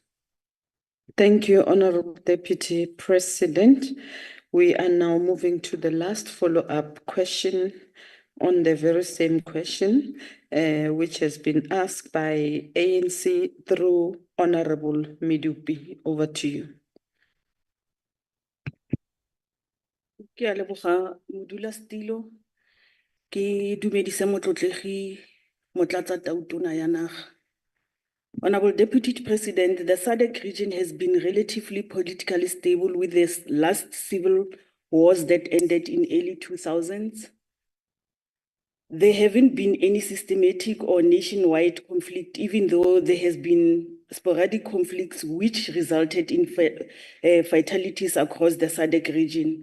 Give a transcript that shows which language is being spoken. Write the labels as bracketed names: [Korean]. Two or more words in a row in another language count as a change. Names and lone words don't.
[English] Thank you, Honorable Deputy President. We are now moving to the last follow-up question on the very same question, which has been asked by ANC through Honorable Medupi. Over to you. [Tswana] Ke a leboga modulasetilo, ke dumedise motlotlegi Motlatsatautona ya naga. [English] Honorable Deputy President, the SADC region has been relatively politically stable with the last civil wars that ended in early 2000s. There haven't been any systematic or nationwide conflict, even though there has been sporadic conflicts which resulted in fatalities across the SADC region.